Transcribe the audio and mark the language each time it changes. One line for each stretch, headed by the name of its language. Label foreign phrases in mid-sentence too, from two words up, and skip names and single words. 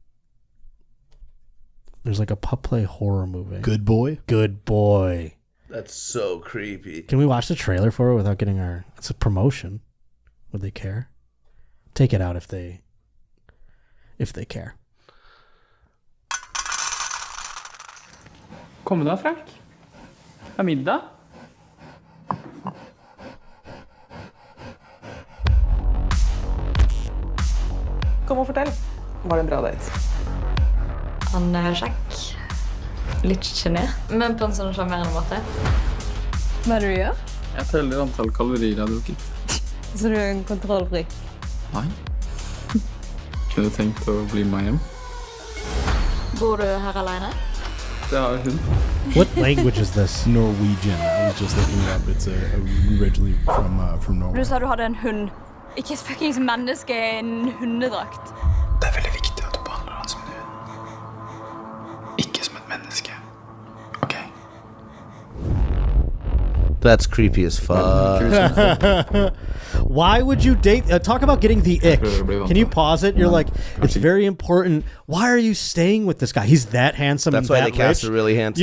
English: There's like a pup play horror movie. Good Boy? Good Boy. That's so creepy. Can we watch the trailer for it without getting it's a promotion. Would they care? Take it out if they care.
Norwegian: Kom da, Frank. Er middag? Kom og fortell. Var det en bra date? Han er kjekk. Litt genert, men på en sånn charmerende måte. Hva er det du gjør? Jeg teller antall kalorier jeg har drukket. Så du er en kontrollfrik? Nei. Kunne du tenkt å bli med hjem? Bor du her alene? jag har hund.
English: What language is this? Norwegian. I was just looking it up. It's originally from Norway.
Norwegian: Du sa du hadde en hund. Ikke et fuckings menneske i en hundedrakt. Det er veldig viktig at du behandler han som en hund. Ikke som et menneske. Ok?
English: That's creepy as fuck. Why would you date? Talk about getting the ick. Can you pause it? You're like, it's very important. Why are you staying with this guy? He's that handsome. That's and why that they cast rich. a really handsome